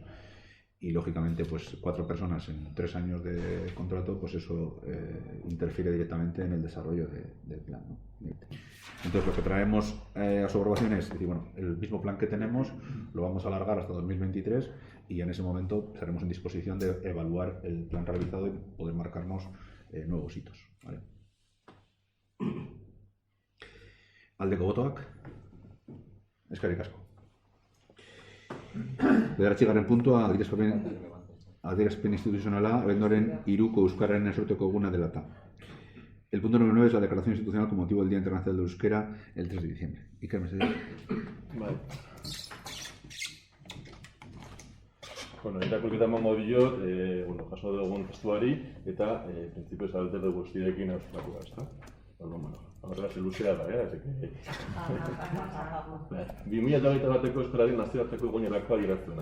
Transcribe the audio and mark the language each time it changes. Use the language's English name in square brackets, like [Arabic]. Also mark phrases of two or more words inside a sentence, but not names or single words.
[Spanish] Y lógicamente, pues 4 personas en 3 años de contrato, pues eso interfiere directamente en el desarrollo del plan, ¿no? Entonces, lo que traemos a su aprobación es decir, bueno, el mismo plan que tenemos lo vamos a alargar hasta 2023 y en ese momento estaremos en disposición de evaluar el plan realizado y poder marcarnos nuevos hitos, ¿vale? [Basque] Aldeko botoak, eskerrik asko. Bederatzigarren puntua, adierazpen instituzionala, abenduaren 3ko Euskararen nazioarteko eguna dela eta. [Spanish] El punto número 9 es la declaración institucional con motivo del Día Internacional del Euskera el 3 de diciembre. [Basque] Iker Mesedez. [Spanish] Vale. [Basque] Bueno, irakurketa emango diot, jaso dugun testuari eta printzipioz alderde guztiekin hausnartua, ezta? Horregaz, luzea da, 2021ko Euskararen nazioarteko egunerako adierazpena.